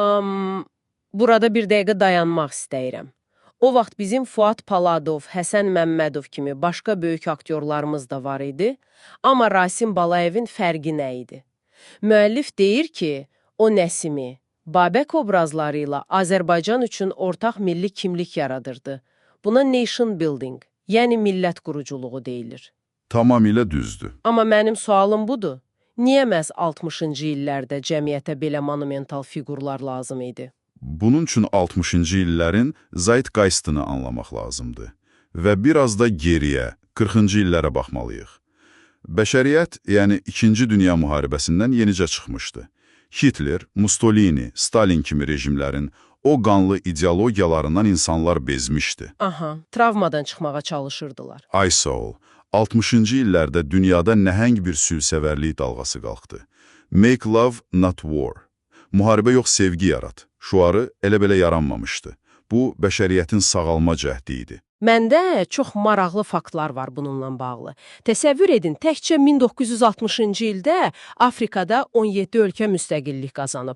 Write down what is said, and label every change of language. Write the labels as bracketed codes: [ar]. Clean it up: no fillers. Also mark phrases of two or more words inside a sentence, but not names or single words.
[az] Burada bir dəqiqə dayanmaq istəyirəm. O vaxt bizim Fuad Paladov, Həsən Məmmədov kimi başqa böyük aktyorlarımız da var idi, amma Rasim Balayevin fərqi nə idi? Müəllif deyir ki, o Nəsimi, Babək obrazları ilə Azərbaycan üçün ortaq milli kimlik yaradırdı. [en] Buna nation building, [az] yəni millət quruculuğu deyilir. Tamamilə düzdür. Amma mənim sualım budur. Niyə məhz 60-cı illərdə cəmiyyətə belə monumental fiqurlar lazım idi? Bunun üçün 60-cı illərin zeitgeistini anlamaq lazımdır və biraz da geriyə, 40-cı illərə baxmalıyıq. Bəşəriyyət, yəni 2-ci Dünya müharibəsindən yenicə çıxmışdı. Hitler, Mussolini, Stalin kimi rejimlərin o qanlı ideologiyalarından insanlar bezmişdi. Travmadan çıxmağa çalışırdılar. Ay sağ ol, 60-cı illərdə dünyada nəhəng bir sülhsevərlik dalğası qalxdı. [en] Make love, not war. [az] Müharibə yox, sevgi yarat. Şuarı elə-belə yaranmamışdı. Bu, bəşəriyyətin sağalma cəhdi idi. Məndə çox maraqlı faktlar var bununla bağlı. Təsəvvür edin, təkcə 1960-cı ildə Afrikada 17 ölkə müstəqillik qazanıb.